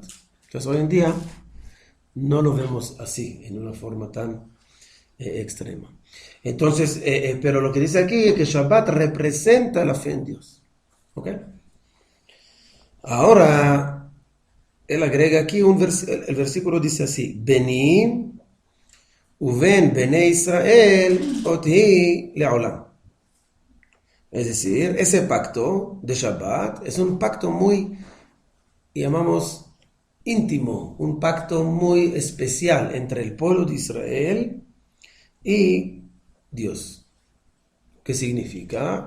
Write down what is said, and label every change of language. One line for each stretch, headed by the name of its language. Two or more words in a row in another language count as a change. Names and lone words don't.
Spanish: Entonces hoy en día no lo vemos así, en una forma tan extrema. Entonces, pero lo que dice aquí es que Shabbat representa la fe en Dios. ¿Ok? Ahora, él agrega aquí el versículo dice así,
Hebrew: ביני ובין בני ישראל אות לעולם.
Spanish: Es decir, ese pacto de Shabbat es un pacto muy, llamamos, íntimo, un pacto muy especial entre el pueblo de Israel y Dios. ¿Qué significa?